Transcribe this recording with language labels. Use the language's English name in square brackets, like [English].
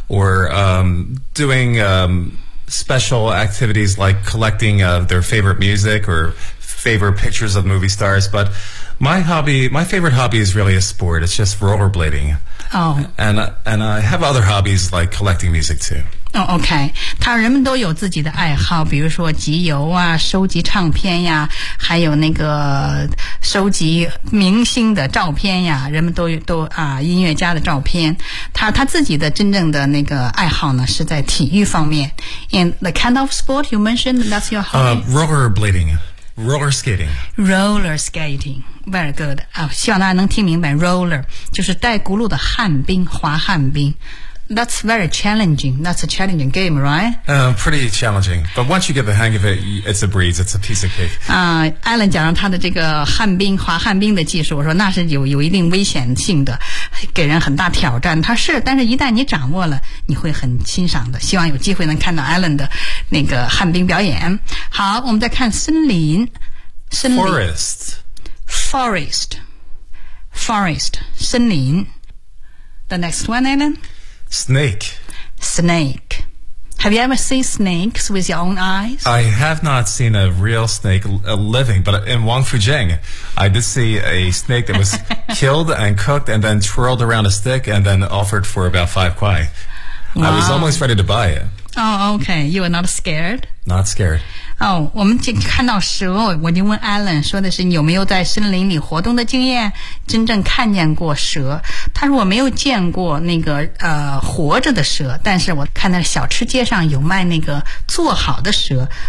[English] or doing special activities like collecting their favorite music or favorite pictures of movie stars. But my favorite hobby is really a sport. It's just rollerblading. Oh. And I have other hobbies like collecting music too. Oh, okay. [Chinese] 他人们都有自己的爱好，比如说集邮啊，收集唱片呀，还有那个收集明星的照片呀，人们都啊音乐家的照片。他自己的真正的那个爱好呢，是在体育方面。 [English] And the kind of sport you mentioned, that's your hobby? Rollerblading. Roller skating. Roller skating. Very good.、Oh, [Chinese] 希望大家能听明白 roller 就是带轱辘的旱冰，滑旱冰。 [English] That's very challenging. That's a challenging game, right?、 Pretty challenging. But once you get the hang of it, it's a breeze. It's a piece of cake. [Chinese] Alan 讲了他的这个旱冰、滑旱冰的技术，我说那是有一定危险性的，给人很大挑战。他是，但是一旦你掌握了，你会很欣赏的。希望有机会能看到 Alan 的那个旱冰表演。好，我们再看森林。森林 [English] Forest Forest Forest [Chinese] 森林 [English] The next one, Alan? Snake Snake Have you ever seen snakes with your own eyes? I have not seen a real snake living, but in Wangfujing, I did see a snake that was killed and cooked and then twirled around a stick and then offered for about 5 kwai. Wow. I was almost ready to buy it. Oh, okay. You are not scared? Not scared. [Chinese] Oh, 我们就看到蛇，我就问 Alan 说的是有没有在森林里活动的经验，真正看见过蛇。他说我没有见过那个活着的蛇，但是我看到小吃街上有卖那个做好的蛇。